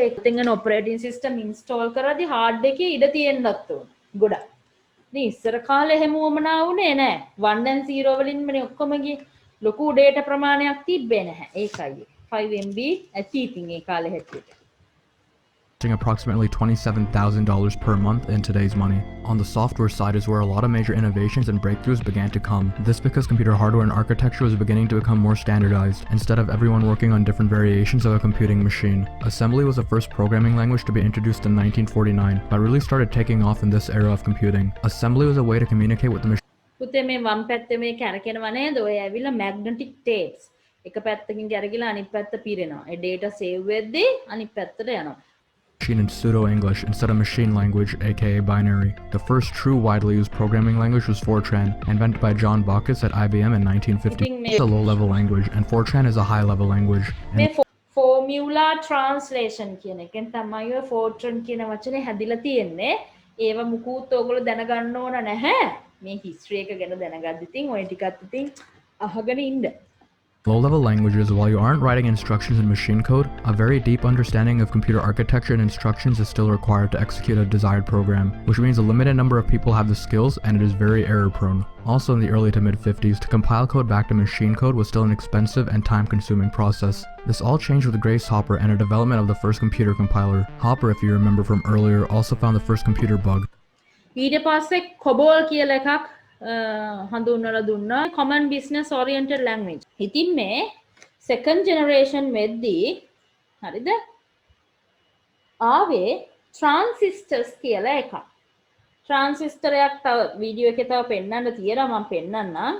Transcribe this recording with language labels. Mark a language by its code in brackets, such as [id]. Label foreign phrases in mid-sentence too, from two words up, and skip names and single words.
[si] ඒකෙන් [en] operating system [si] install කරද්දි hard එකේ ඉඩ තියෙන්නත් ඕන. ගොඩක්. ඉතින් ඉස්සර කාලේ එහෙම වමනා වුණේ නැහැ. 1 and 0 වලින්මනේ ඔක්කොම ගියේ. ලොකු data ප්‍රමාණයක් තිබ්බේ නැහැ. ඒකයි. 5 MB ඇති ඉතින් ඒ කාලේ හැටියට. [en] Approximately $27,000 per month in today's money. On the software side is where a lot of major innovations and breakthroughs began to come. This because computer hardware and architecture was beginning to become more standardized, instead of everyone working on different variations of a computing machine. Assembly was the first programming language to be introduced in 1949, but really started taking off in this era of computing. Assembly was a way to communicate with the machine. [si] පුතේ මේ වම් පැත්තේ මේ කැරකෙනවා නේද? ඔය ඇවිල්ලා [en] magnetic tapes. [si] එක පැත්තකින් කැරකිලා අනිත් පැත්ත පිරෙනවා. ඒ data save වෙද්දී අනිත් පැත්තට යනවා. [en] In pseudo-English instead of machine language, aka binary. The first true widely used programming language was Fortran, invented by John Baucus at IBM in 1950. It's a low-level language, and Fortran is a high-level language. [si] මේ [en] formula translation [si] කියන එකෙන් තමයි ඔය Fortran කියන වචනේ හැදිලා තියෙන්නේ. ඒව මුකුත් ඔයගොල්ලෝ දැනගන්න ඕන නැහැ. මේ history එක ගැන දැනගද්දි ඉතින් ඔය ටිකත් ඉතින් අහගෙන ඉන්න. [en] Low-level languages, while you aren't writing instructions in machine code, a very deep understanding of computer architecture and instructions is still required to execute a desired program, which means a limited number of people have the skills and it is very error-prone. Also in the early to mid-50s, to compile code back to machine code was still an expensive and time-consuming process. This all changed with Grace Hopper and the development of the first computer compiler. Hopper, if you remember from earlier, also found the first computer bug. [si] ඊට පස්සේ COBOL කියලා එකක් හඳුන්වලා දුන්නා [en] common business oriented language. [si] ඉතින් මේ [en] second generation [si] වෙද්දී හරිද? ආවේ transistors කියලා එකක්. transistor එකක් තව වීඩියෝ එකේ තව පෙන්නන්න තියෙනවා මම පෙන්නන්නම්.